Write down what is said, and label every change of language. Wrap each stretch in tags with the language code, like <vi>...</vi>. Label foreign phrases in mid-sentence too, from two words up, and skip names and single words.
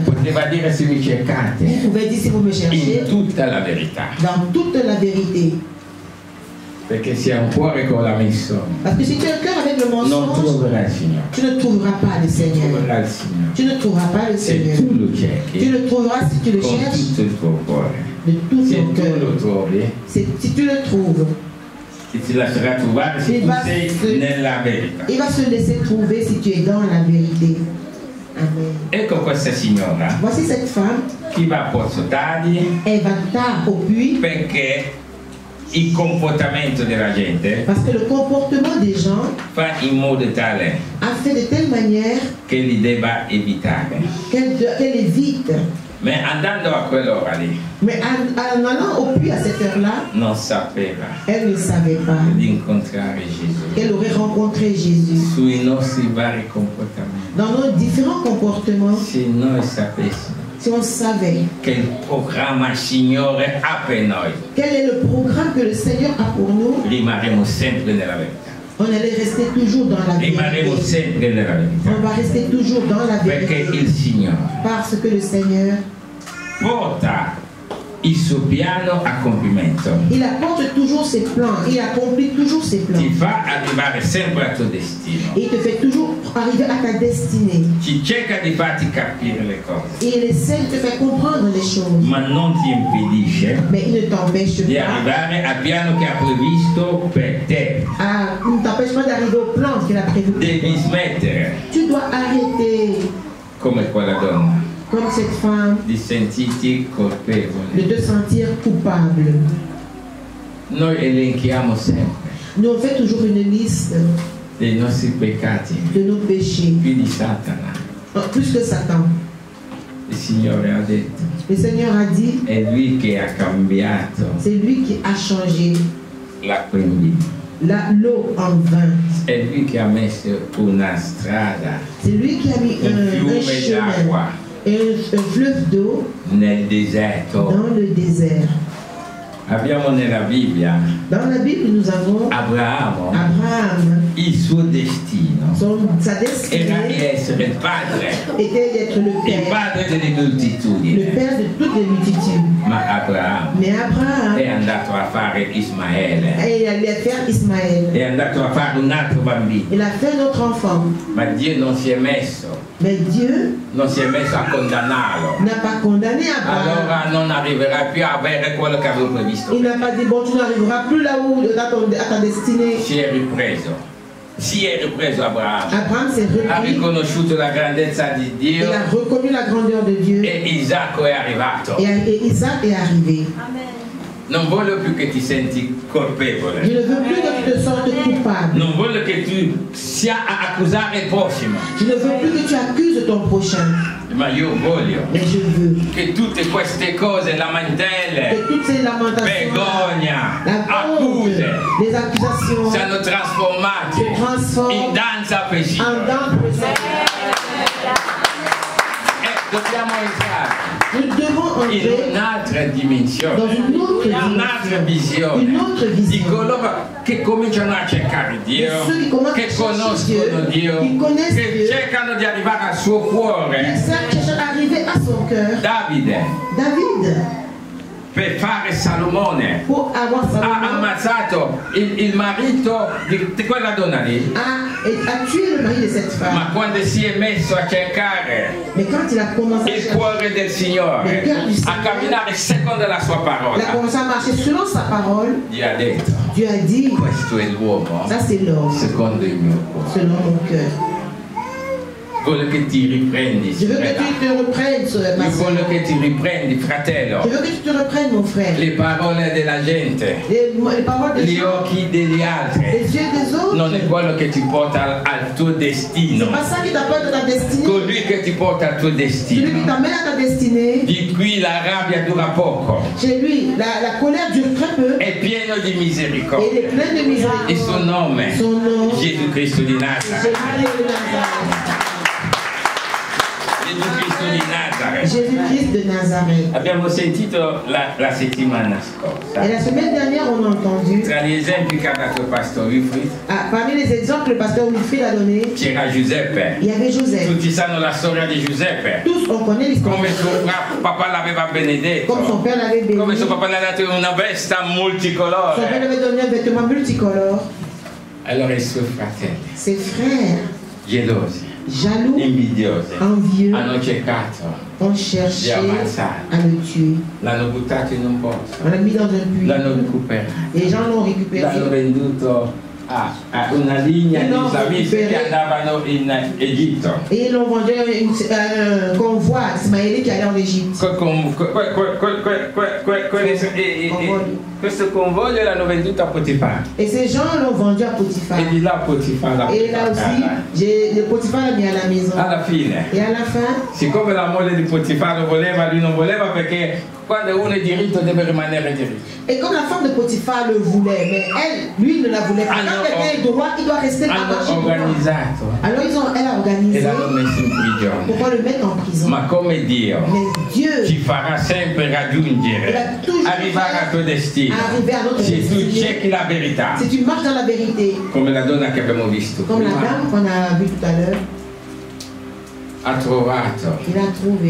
<it>Poteva dire se mi cercate</it> <fr>Vous pouvez dire si vous me cherchez</fr> <it>in tutta la verità.</it> <fr>dans toute la vérité.</fr> <it>Perché se hai un cuore con la menzogna,</it> <fr>Parce que si tu as un cœur avec le</fr> <it>non</it> <fr>mensonge,</fr> <it>troverai il Signore.</it> <fr>tu ne trouveras pas le Seigneur.</fr> <it>Troverai il Signore.</it> <fr>Tu ne trouveras pas le</fr> <it>Se</it> <fr>Seigneur.</fr> <it>tu lo</it> <fr>Tu</fr> <it>cerchi</it> <fr>le trouveras si tu le</fr> <it>con</it> <fr>cherches</fr> <it>tutto il tuo cuore.</it> <fr>de tout</fr> <it>Se</it> <fr>ton</fr> <it>tu lo</it> <fr>cœur.</fr> <it>trovi,</it> <fr>Si tu le trouves,</fr> <it>ti lascerà trovare se</it> <fr>Il</fr> <it>tu</it> <fr>va</fr> <it>sei</it> <fr>se-</fr> <it>nella verità.</it> <fr>il va se laisser trouver si tu es dans la vérité.</fr> <it>Amen. Ecco questa signora</it> <fr>Voici cette femme,</fr> <it>che va a Pozzo Tadi</it> <fr>elle va tard au puits</fr> <it>perché il comportamento della gente</it> <fr>parce que le comportement des gens</fr> <it>fa in modo tale</it> <fr>a fait de telle manière</fr> <it>che li debba evitare.</it> <fr>qu'elle évite.</fr> <it>Ma andando a quell'ora lì</it> <fr>Mais en allant au puits à cette heure-là,</fr> <it>non sapeva</it> <fr>elle ne savait pas</fr> <it>di incontrare Gesù</it> <fr>qu'elle aurait rencontré Jésus.</fr> <it>sui nostri vari comportamenti.</it> <fr>Dans nos différents comportements,</fr> <it>Se noi sapessimo</it> <fr>si on savait</fr> <it>che il programma Signore ha per noi,</it> <fr>quel est le programme que le Seigneur a pour nous,</fr> <it>rimarremo sempre nella verità.</it> <fr>on allait rester toujours dans la</fr> <it>Rimarremo</it> <fr>vérité.</fr> <it>sempre nella verità.</it> <fr>On va rester toujours dans la</fr> <it>Perché</it> <fr>vérité.</fr> <it>il Signore</it> <fr>Parce que le Seigneur,</fr> <it>porta il suo piano a compimento.</it> <fr>il apporte toujours ses plans, il accomplit toujours ses plans.</fr> <it>Ti fa arrivare sempre al tuo destino.</it> <fr>Et il te fait toujours arriver à ta destinée.</fr> <it>Ci cerca di farti capire le cose,</it> <fr>Et il essaie de te faire comprendre les choses.</fr> <it>ma non ti impedisce</it> <fr>Mais il ne t'empêche</fr> <it>di</it> <fr>pas,</fr> <it>arrivare al piano che ha previsto per te.</it> <fr>il ne t'empêche pas d'arriver au plan qu'il a prévu.</fr> <it>Devi smettere,</it> <fr>Tu dois arrêter,</fr> <it>come quella donna,</it> <fr>comme cette femme,</fr> <it>di sentirti colpevole.</it> <fr>de te sentir coupable.</fr> <it>Noi elenchiamo sempre</it> <fr>Nous on fait toujours une liste</fr> <it>dei nostri peccati,</it> <fr>de nos péchés,</fr> <it>più di Satana.</it> <fr>plus que Satan.</fr> <it>Il Signore ha detto,</it> <fr>Le Seigneur a dit,</fr> <it>è Lui che ha cambiato</it> <fr>c'est lui qui a changé</fr> <it>l'acqua in vino.</it> <fr>l'eau en vin.</fr> <it>È Lui che ha messo una strada,</it> <fr>C'est lui qui a mis</fr> <it>un</it> <fr>un</fr> <it>fiume</it> <fr>chemin,</fr> <it>d'acqua</it> <fr>un fleuve d'eau</fr> <it>nel deserto.</it> <fr>dans le désert.</fr> <it>Abbiamo nella Bibbia</it> <fr>Dans la Bible, nous avons</fr> <it>Abramo,</it> <fr>Abraham.</fr> <it>il suo destino</it> <fr>Sa</fr> <it>era di</it> <fr>destinée</fr> <it>essere il padre,</it> <fr>était d'être le</fr> <it>il</it> <fr>père,</fr> <it>padre delle</it> <fr>le</fr> <it>moltitudini.</it> <fr>père de toutes les multitudes.</fr> <it>Ma Abramo</it> <fr>Mais Abraham,</fr> <it>è andato a fare Ismaele,</it> <fr>il allait faire Ismaël.</fr> <it>è andato a fare un altro bambino,</it> <fr>Il a fait notre enfant.</fr> <it>ma Dio non si è messo</it> <fr>Mais Dieu</fr> <it>a condannarlo.</it> <fr>n'a pas condamné Abraham.</fr> <it>Allora non arriverà più a avere quello che avevo previsto.</it> <fr>Il n'a pas dit, bon, tu n'arriveras plus là où, à ta destinée.</fr> <it>Si è ripreso si è ripreso Abramo.</it> <fr>Abraham s'est</fr> <it>Ha</it> <fr>repris.</fr> <it>riconosciuto la grandezza di</it> <fr>Il</fr> <it>Dio</it> <fr>a reconnu la grandeur de Dieu.</fr> <it>e Isacco è arrivato.</it> <fr>Et Isaac est arrivé.</fr> <it>Non voglio più che ti senti colpevole.</it> <fr>Je ne veux plus que tu te sentes coupable.</fr> <it>Non voglio che tu sia a accusare il prossimo.</it> <fr>Je ne veux plus que tu accuses ton prochain.</fr> <it>Ma io voglio</it> <fr>Mais je veux</fr> <it>che tutte queste cose, lamentele,</it> <fr>que toutes ces lamentations,</fr> <it>vergogna,</it> <fr>la honte,</fr> <it>accuse,</it> <fr>les accusations</fr> <it>siano trasformate</it> <fr>se transforment</fr> <it>in danza</it> <fr>en</fr> <it>pescina.</it> <fr>danse.</fr> <it>Dobbiamo entrare</it> <fr>Nous devons</fr> <it>in</it> <fr>entrer</fr> <it>un'altra dimensione,</it> <fr>dans une autre</fr> <it>un'altra</it> <fr>dimension, une autre</fr> <it>visione di</it> <fr>vision.</fr> <it>coloro che cominciano a cercare Dio,</it> <fr>Ceux qui commencent</fr> <it>che</it> <fr>à chercher</fr> <it>conoscono</it> <fr>Dieu,</fr> <it>Dio,</it> <fr>qui connaissent</fr> <it>che</it> <fr>Dieu,</fr> <it>cercano di arrivare al suo</it> <fr>qui</fr> <it>cuore.</it> <fr>cherchent à arriver à son cœur.</fr> <it>Davide,</it> <fr>David,</fr> <it>per fare Salomone,</it> <fr>pour avoir</fr> <it>ha</it> <fr>Salomon,</fr> <it>ammazzato il marito di quella donna lì,</it> <fr>a tué le mari de cette femme.</fr> <it>ma quando si è messo a cercare</it> <fr>Mais quand il a commencé à</fr> <it>il</it> <fr>chercher,</fr> <it>cuore del Signore, a camminare secondo la sua</it> <fr>il a</fr> <it>parola,</it> <fr>commencé à marcher selon sa parole.</fr> <it>gli ha detto:</it> <fr>Dieu a dit,</fr> <it>questo è l'uomo</it> <fr>ça c'est l'homme,</fr> <it>secondo il mio cuore.</it> <fr>selon mon cœur.</fr> <it>Voglio che ti riprendi,</it> <fr>Je veux que</fr> <it>sorella.</it> <fr>tu te reprennes, ma</fr> <it>Io</it> <fr>soeur.</fr> <it>voglio che ti riprendi, fratello.</it> <fr>Je veux que tu te reprennes, mon frère.</fr> <it>Le parole della gente,</it> <fr>Les paroles des</fr> <it>gli</it> <fr>gens,</fr> <it>occhi degli altri,</it> <fr>les yeux des autres,</fr> <it>non è quello che ti porta al tuo destino.</it> <fr>c'est pas ça qui t'apporte à ta destinée.</fr> <it>Colui che ti porta al tuo</it> <fr>Celui qui</fr> <it>destino.</it> <fr>t'amène à ta destinée,</fr> <it>Di qui la rabbia dura poco,</it> <fr>chez lui, la colère dure très peu</fr> <it>è pieno di</it> <fr>et il</fr> <it>misericordia.</it> <fr>est plein de miséricorde.</fr> <it>Il suo nome,</it> <fr>Son nom,</fr> <it>Gesù Cristo di Nazareth.</it> <fr>Jésus-Christ de Nazareth.</fr> <it>Gesù Cristo di Nazareth.</it> <fr>Jésus-Christ de Nazareth.</fr> <it>Abbiamo sentito la settimana</it> <fr>Et</fr> <it>scorsa,</it> <fr>la semaine dernière, on a entendu,</fr> <it>tra gli esempi che ha dato il Pastor Wilfried,</it> <fr>parmi les exemples que le pasteur Wilfried a donné,</fr> <it>c'era Giuseppe.</it> <fr>il y avait Joseph.</fr> <it>Tutti sanno la storia di Giuseppe,</it> <fr>Tous, on connaît l'histoire.</fr> <it>come suo papà l'aveva</it> <fr>Comme son</fr> <it>benedetto,</it> <fr>père l'avait béni.</fr> <it>come suo papà le ha dato una veste</it> <fr>Son père</fr> <it>multicolore.</it> <fr>lui avait donné un vêtement multicolore.</fr> <it>Allora i suoi fratelli,</it> <fr>Ses frères,</fr> <it>gelosi,</it> <fr>jaloux,</fr> <it>invidiosi,</it> <fr>envieux,</fr> <it>hanno cercato</it> <fr>ont cherché</fr> <it>di ammazzare.</it> <fr>à le tuer.</fr> <it>L'hanno buttato in un posto,</it> <fr>On l'a mis dans un puits.</fr> <it>l'hanno recuperato,</it> <fr>Les gens l'ont récupéré.</fr> <it>l'hanno venduto a una linea di</it> <fr>No,</fr> <it>islamisti che andavano in Egitto.</it> <fr>Et ils l'ont vendu à un convoi ismaélite qui allait en Égypte.</fr> <it>Questo convoglio l'hanno venduto a Potifar.</it> <fr>Et ces gens l'ont vendu à Potiphar.</fr> <it>E di là Potifar l'ha</it> <fr>Et là aussi, le Potiphar l'a mis à la maison.</fr> <it>alla fine,</it> <fr>Et à la fin,</fr> <it>siccome la moglie di Potifar lo voleva, lui non voleva, perché quando uno è diritto deve rimanere diritto.</it> <fr>et comme la femme de Potiphar le voulait, mais elle, lui ne la voulait pas. Quand quelqu'un est droit, il doit rester</fr> <it>Hanno</it> <fr>attaché.</fr> <it>organizzato</it> <fr>Alors elle a</fr> <it>e</it> <fr>organisé</fr> <it>l'hanno messo in prigione.</it> <fr>pourquoi le mettre en prison.</fr> <it>Ma come Dio</it> <fr>Mais Dieu</fr> <it>ci farà sempre raggiungere, arrivare al tuo destino,</it> <fr>arriver à notre</fr> <it>se tu</it> <fr>destinée.</fr> <it>cerchi la verità,</it> <fr>Si tu marches dans la vérité,</fr> <it>come la donna che abbiamo visto</it> <fr>comme la</fr> <it>prima,</it> <fr>dame qu'on a vue tout à l'heure,</fr> <it>ha trovato</it> <fr>il a trouvé</fr>